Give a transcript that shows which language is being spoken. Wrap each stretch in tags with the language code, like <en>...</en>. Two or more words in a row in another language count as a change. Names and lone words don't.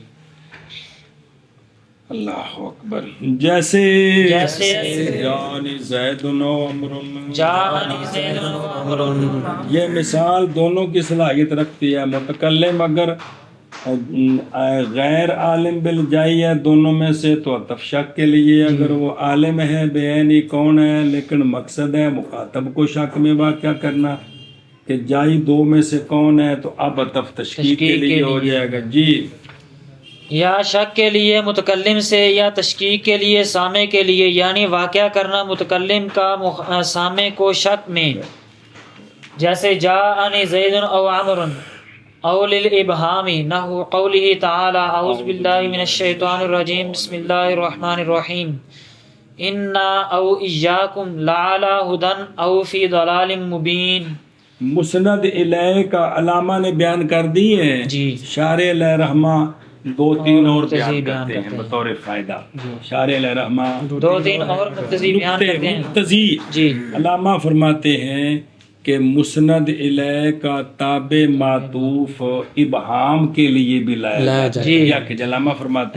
<ar>اللہ اکبر،</ar> <ur>جیسے</ur> <ar>جاءنی زید و عمر،</ar> <ur>یہ مثال دونوں کی صلاحیت رکھتی ہے، متکلم اگر غیر عالم بالجائی ہے دونوں میں سے تو عطف شک کے لیے، اگر وہ عالم ہے بیانی کون ہے لیکن مقصد ہے مخاطب کو شک میں واقعہ کرنا کہ جائی دو میں سے کون ہے تو اب عطف تشکیق کے لیے ہو جائے گا، جی۔ یا شک کے لیے متکلم سے یا تشکیق کے لیے سامع کے لیے، یعنی واقعہ کرنا متکلم کا سامع کو شک میں، جیسے</ur> <ar>جاءنی زید او عمر، او للابہام نحو قوله تعالی اعوذ باللہ من الشیطان الرجیم بسم اللہ الرحمن الرحیم انا او ایاکم لعلی ہدی او فی ضلال مبین۔</ar> <ur>مسند الیہ کا علامہ نے بیان کر دی ہے، جی، شارح علیہ رحمہ دو تین اور بیان کرتے ہیں بطور فائدہ، شارح علیہ رحمہ دو تین اور مقتضی بیان کرتے ہیں، مقتضی، جی، علامہ فرماتے ہیں کہ مسند الیہ کا تابع معطوف ابہام کے لیے بھی لایا جائے، یا کہ علامہ فرماتے</ur>